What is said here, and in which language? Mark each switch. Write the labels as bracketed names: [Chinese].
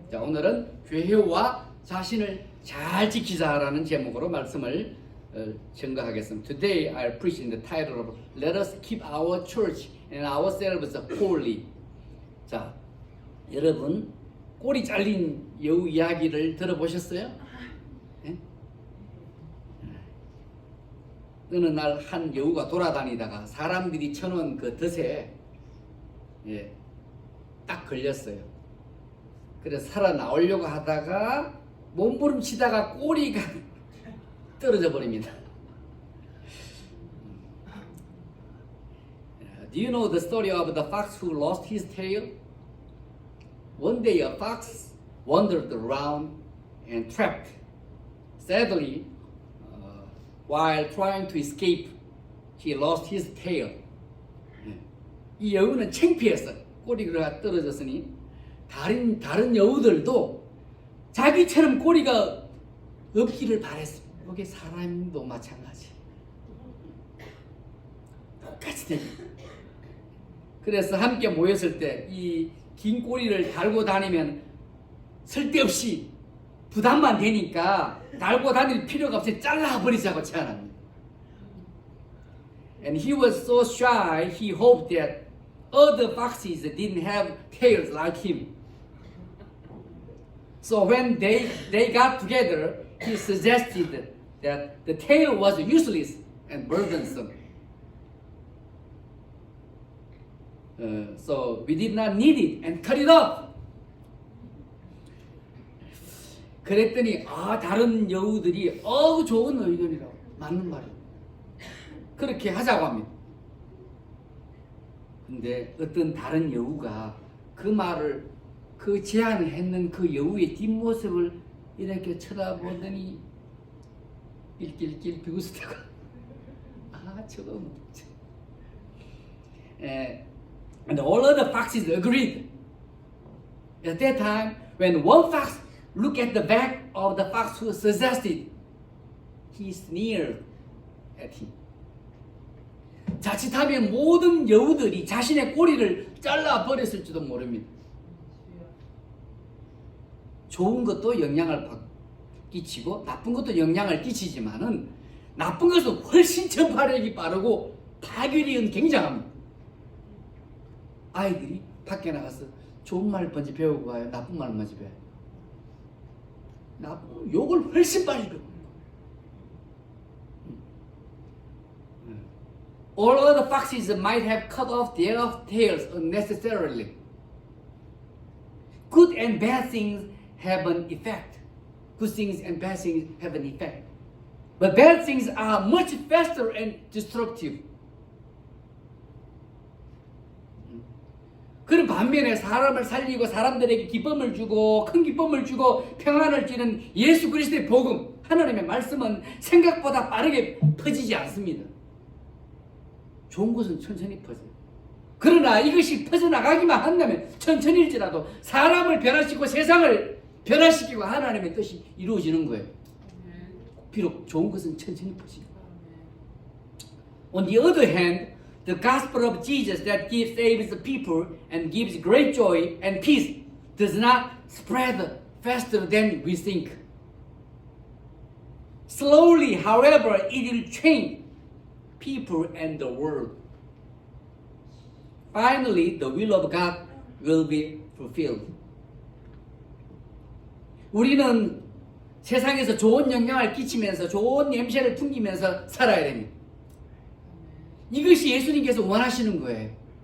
[Korean] 자, 오늘은 회개와 자신을 잘 지키자라는 제목으로 말씀을 증거하겠습니다. [English] Today I preach in the title of Let us keep our church and ourselves holy. [Korean] 자, 여러분 꼬리 잘린 여우 이야기를 들어보셨어요? 네? 어느 날 한 여우가 돌아다니다가 사람들이 쳐놓은 그 덫에 딱 걸렸어요. 그래서 살아나오려고 하다가 몸부림치다가 꼬리가 떨어져 버립니다. [English] Do you know the story of the fox who lost his tail? One day a fox wandered around and trapped. Sadly, while trying to escape, he lost his tail. [Korean] 이 여우는 창피해서 꼬리가 떨어졌으니 다른 여우들도 자기처럼 꼬리가 없기를 바랬습니다. 이게 사람도 마찬가지. 똑같이 됩니다. 그래서 함께 모였을 때 이 긴 꼬리를 달고 다니면 쓸데없이 부담만 되니까 달고 다닐 필요가 없이 잘라버리자고 제안합니다. [English] And he was so shy, he hoped that other foxes didn't have tails like him. So when they got together, he suggested that the tail was useless and burdensome. So we did not need it and cut it off. [Korean] 그랬더니 다른 여우들이 좋은 의견이라고, 맞는 말이에요. 그렇게 하자고 합니다. 근데 어떤 다른 여우가 그 말을, 그 제안을 했는 그 여우의 뒷모습을 이렇게 쳐다보더니 일길길 비웃다가 저거 [English] and all other foxes agreed. At that time, when one fox looked at the back of the fox who suggested, he sneered at him. [Korean] 자칫하면 모든 여우들이 자신의 꼬리를 잘라버렸을지도 모릅니다. 좋은 것도 영향을 끼치고 나쁜 것도 영향을 끼치지만은 나쁜 것은 훨씬 전파력이 빠르고 파괴력은 굉장합니다. 아이들이 밖에 나가서 좋은 말 먼저 배우고 와요? 나쁜 말 먼저 배워요? 욕을 훨씬 빨리 배워요. [English] All other foxes might have cut off their tails unnecessarily. Good and bad things have an effect. Good things and bad things have an effect. But bad things are much faster and destructive. [Korean] 그런 반면에 사람을 살리고 사람들에게 기쁨을 주고 큰 기쁨을 주고 평안을 주는 예수 그리스도의 복음, 하나님의 말씀은 생각보다 빠르게 퍼지지 않습니다. 좋은 것은 천천히 퍼져요. 그러나 이것이 퍼져나가기만 한다면 천천히일지라도 사람을 변화시키고 세상을 변화시키고 하나님의 뜻이 이루어지는 거예요. 비록 좋은 것은 천천히 퍼지고. [English] On the other hand, the gospel of Jesus that saves the people and gives great joy and peace does not spread faster than we think. Slowly, however, it will change people and the world. Finally, the will of God will be fulfilled. [Korean] 우리는 세상에서 좋은 영향을 끼치면서 좋은 냄새를 풍기면서 살아야 됩니다. 이것이 예수님께서 원하시는 거예요.